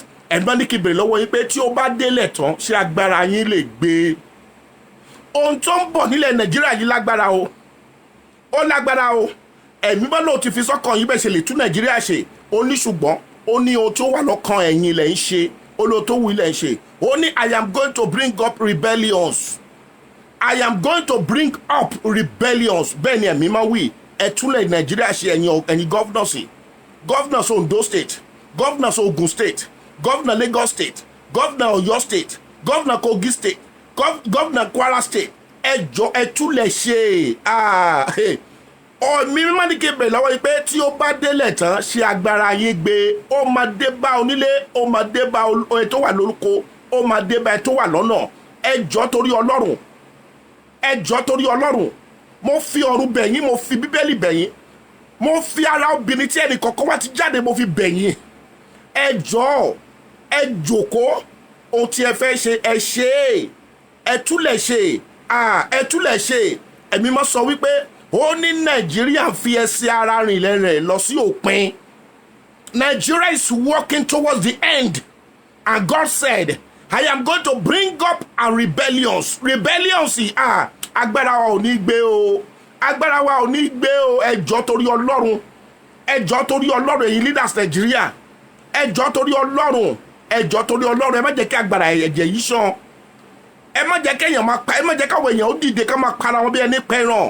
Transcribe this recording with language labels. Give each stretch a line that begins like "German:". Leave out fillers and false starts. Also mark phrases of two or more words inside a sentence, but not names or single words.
Yoruba: Ẹ̀gbọ́n ní kí bèrè lọ́wọ́ yín pé tí ó bá délẹ̀ tán ṣé agbára yín lè gbé. Ohun tó ń bọ̀ nílẹ̀ Nàìjíríà yìí lágbára o. Ó lágbára o. Ẹ̀mí bá lóò ti fi sọ́kàn yín bẹ́ẹ̀ ṣe lè tún Nàìjíríà ṣe. Ó ní ṣùgbọ́n ó ní ohun tó wà lọ́kàn ẹ̀yin lẹ̀ ń ṣe. Ó lóò tó wù ilẹ̀ ń ṣe. Ó ní
English: I am going to bring up rebellions. I am going to bring up rebellions.
Yoruba: Bẹ́ẹ̀ ni ẹ̀mí máa wí. Ẹ túnlẹ̀ Nàìjíríà ṣe ẹ̀yin governors.
English: Governors Ondo State, governors Ogun State, governor Lagos State, governor Oyo State, governor Kogi State, governor Kwara State.
Yoruba: Ẹ jọ̀ọ́ ẹ túnlẹ̀ ṣe. Mi mímọ́ ní kí n bèrè lọ́wọ́ yìí pé tí ó bá délẹ̀ tán ṣe agbára yín gbé. Ó máa dé bá onílé, ó máa dé bá ẹ tó wà lórúkọ, ó máa dé bá ẹ tó wà lọ́nà. Ẹ jọ̀ọ́ torí Ọlọ́run. Ẹ jọ̀ọ́ torí Ọlọ́run. Mo fi ọ̀run bẹ̀ yín, mo fi Bíbélì bẹ̀ yín. Mo fi ara obìnrin tí ẹnì kọ̀ọ̀kan wá ti jáde mo fi bẹ̀ yín. Ẹ jọ̀ọ́ ẹ jókòó ohun tí ẹ fẹ́ ṣe ẹ ṣe é. Ẹ túlẹ̀ ṣe. Ẹ túlẹ̀ ṣe. Ẹ̀mí máa sọ wípé ó ní Nàìjíríà fi ẹsẹ̀ ara rìn lẹ́rẹ̀ lọ sí òpin.
English: Nigeria is walking towards the end. And God said, I am going to bring up a rebellions.
Yoruba: Rebellions agbára wa ò ní gbé o. Agbára wa ò ní gbé o. Ẹ jọ̀ọ́ torí Ọlọ́run. Ẹ jọ̀ọ́ torí Ọlọ́run ẹ̀yin leaders Nigeria. Ẹ jọ̀ọ́ torí Ọlọ́run. Ẹ jọ̀ọ́ torí Ọlọ́run. Ẹ má jẹ́ kí agbára ẹ̀jẹ̀ yìí ṣàn. Ẹ má jẹ́ kéèyàn máa pa, ẹ má jẹ́ káwọn èèyàn ó dìde ká máa para wọn bí ẹni pẹran.